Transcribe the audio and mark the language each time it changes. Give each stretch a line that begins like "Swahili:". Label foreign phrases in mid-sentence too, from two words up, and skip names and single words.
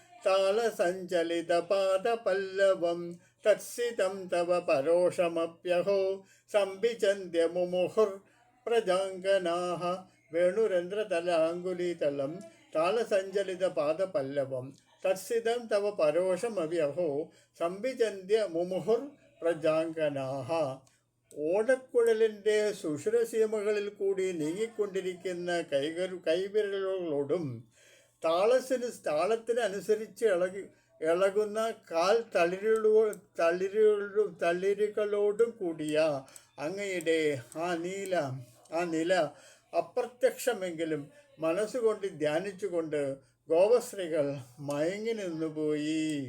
Sanskrit: तालसञ्जलितपादपल्लवं तत्सितं तव परोक्षमप्यहो संविचन्त्य मुमुहुर्प्रजाङ्गनाः वेणुरन्ध्रतलाङ्गुलीतलं तालसञ्जलितपादपल्लवं तत्सितं तव परोक्षमप्यहो संविचन्त्य मुमुहुर्प्रजाङ्गनाः.
Malayalam: ഓടക്കുഴലിൻ്റെ സുഷിരസീമകളിൽ കൂടി നീങ്ങിക്കൊണ്ടിരിക്കുന്ന കൈവിരലുകളോടും താളത്തിനനുസരിച്ച് ഇളകുന്ന കാൽ തളിരുകളോടും കൂടിയ അങ്ങയുടെ ആ നില അപ്രത്യക്ഷമെങ്കിലും മനസ്സുകൊണ്ട് ധ്യാനിച്ചുകൊണ്ട് ഗോപശ്രീകൾ മയങ്ങി നിന്നുപോയി.